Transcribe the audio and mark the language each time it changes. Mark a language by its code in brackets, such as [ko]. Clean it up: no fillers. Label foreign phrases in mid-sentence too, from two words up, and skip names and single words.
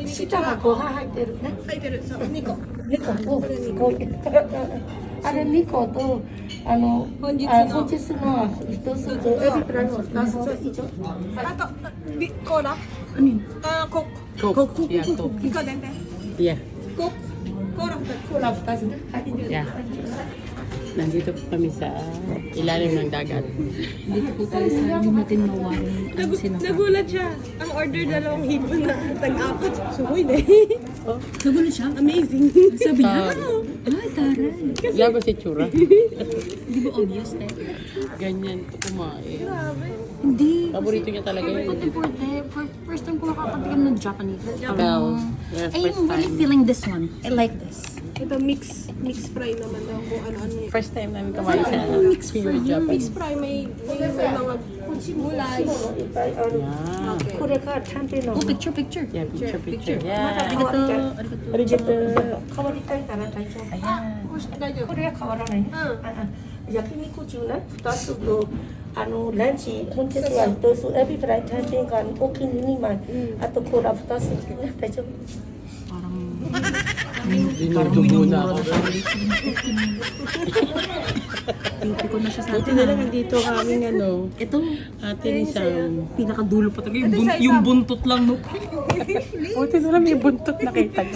[ja] 下がご飯入ってるね。入ってる。そう、2個。猫、お、すごい。あれ2個と、本日の本日の1つと、エビフライの2つと以上。あと、コーラ。 [tl] Ano yun? [en] Coke. Coke. Yeah, Coke. [tl] Ikaw din, te. [en] Yeah. Coke. Cola. [ja] Cola 2つね。はい。 [en] Yeah. [tl] Nandito po kami sa ilalim ng dagat. Dito po tayo sa hindi natin mawari ang sinasabi. Nagulat siya. Ang order dalawang hipon na tag-apat. Sumoy na. Nagulo siya? [en] Amazing. [tl] Sabi niya, ay taray. Labo si Chura. Di ba obvious, te? Ganyan to kumain. Grabe. Hindi. Paborito niya talaga [en] But [tl] yun. [en] first time [tl] ko nakakatikim ng Japanese. [en] Well, yeah, I'm first really time. feeling this one. I like this. [tl] Ito [en] mix fry [tl] naman daw kung ano-ano yun. [en] First time [tl] namin kumain sa pure Japan. [en] Mix fry [tl] may mga gulay. [en] Yeah. Okay. [ja] これがちゃんとの [en] Oh, picture. Yeah, picture. Yeah. [ja] Arigato. Arigato. 変わりたいから大丈夫。 [tl] Ayan. [ja] 大丈夫。これは変わらないね。焼肉中ね、2つと、ランチ、本日は1つ、エビフライ単品がお気に入り枚、あとコーラ2つね、大丈夫。 [tl] Dinudugo na ako. Pinti ko na siya sa Buti atin. na lang nandito kaming ano, Ito, atin isang... pinakadulo pa talaga. Ito sa Yung isang- buntot lang, no? Buti na lang may buntot nakita niyo.